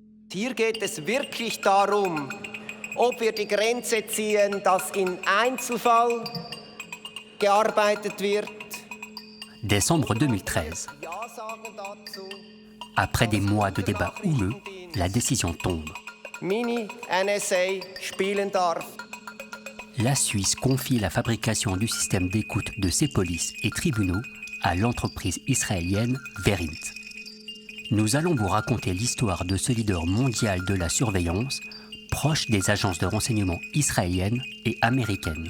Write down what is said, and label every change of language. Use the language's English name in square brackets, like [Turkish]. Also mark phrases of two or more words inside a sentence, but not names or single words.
[German] Hier geht es wirklich darum, ob wir die Grenze ziehen, dass in Einzelfall gearbeitet wird. [French] Décembre 2013. Après des mois de débats houleux, la décision tombe. [German] Mini-NSA spielen darf. [French] La Suisse confie la fabrication du système d'écoute de ses polices et tribunaux à l'entreprise israélienne Verint. Nous allons vous raconter l'histoire de ce leader mondial de la surveillance, proche des agences de renseignement israéliennes et américaines.